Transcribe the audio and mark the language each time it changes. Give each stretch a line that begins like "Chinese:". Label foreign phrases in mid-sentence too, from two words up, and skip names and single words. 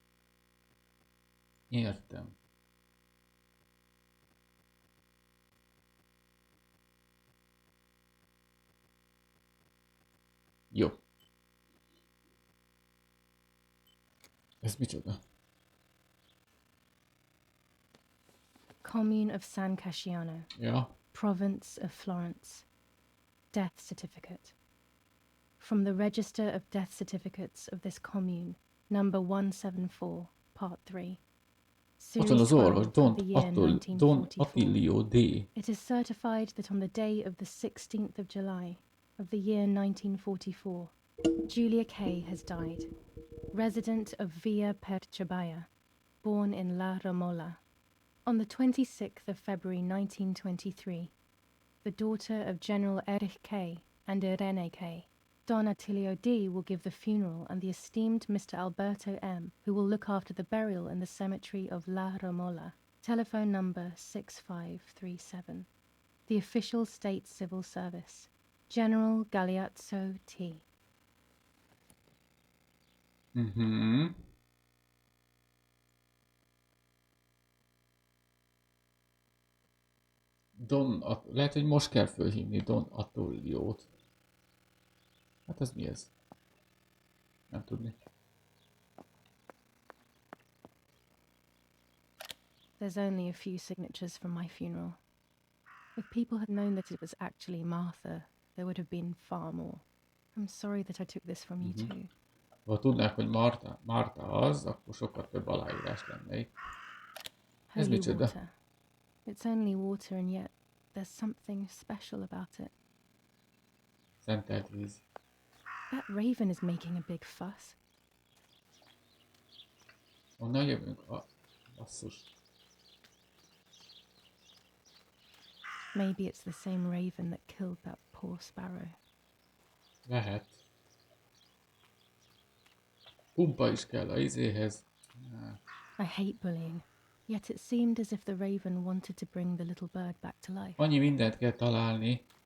Hungarian: Értem. Jó. Ez micsoda?
English: Commune of San Casciano.
Hungarian: Ja.
English: Province of Florence. Death certificate. From the register of death certificates of this commune, number 174, part 3.
Hungarian: Ott van az orvos, Don 1944. Attilio D.
English: It is certified that on the day of the 16th of July of the year 1944, Julia Kay has died, resident of Via per Ciabaia, born in La Romola. On the 26th of February 1923, the daughter of General Erich Kay and Irene Kay, Don Attilio D will give the funeral, and the esteemed Mr. Alberto M, who will look after the burial in the cemetery of La Romola. Telephone number 6537. The official state civil service. General Galeazzo T.
Hungarian: Lehet, hogy most kell fölhívni Don Attilio-t. Hát ez mi ez? Nem tudni.
English: There's only a few signatures from my funeral. If people had known that it was actually Martha, there would have been far more. I'm sorry that I took this from you too.
Hungarian: Ha tudnák, hogy Marta az, akkor sokkal több aláírás lenne itt. Ez
English: Holy
Hungarian: micsoda?
English: water. It's only water, and yet there's something special about it.
Hungarian: Szentelt víz.
English: That raven is making a big fuss.
Hungarian: Onnan jövünk? Basszus.
English: Maybe it's the same raven that killed that poor sparrow.
Hungarian: Lehet. Pumpa is kell a izéhez.
English: I hate bullying, yet it seemed as if the raven wanted to bring the little bird back to life.
Hungarian: Annyi mindent kell találni.